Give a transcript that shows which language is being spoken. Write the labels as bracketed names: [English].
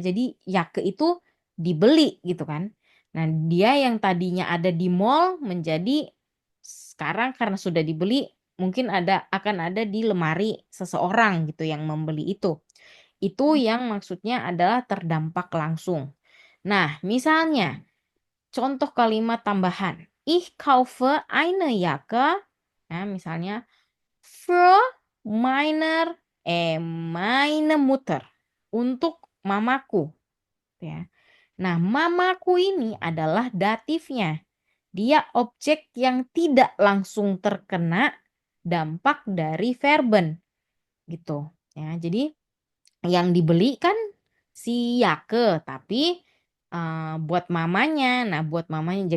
[Indonesian] Jadi Jacke itu dibeli gitu kan. Nah, dia yang tadinya ada di mall menjadi sekarang karena sudah dibeli mungkin akan ada di lemari seseorang gitu yang membeli itu. Itu yang maksudnya adalah terdampak langsung. Nah, misalnya contoh kalimat tambahan. [German] Ich kaufe eine Jacke. [Indonesian] Nah, misalnya [German] für meine Mutter. [Indonesian] Untuk mamaku. Ya. Nah, mamaku ini adalah datifnya. Dia objek yang tidak langsung terkena dampak dari verben. Gitu. Ya, jadi yang dibeli kan si Yake, tapi buat mamanya. Nah, buat mamanya.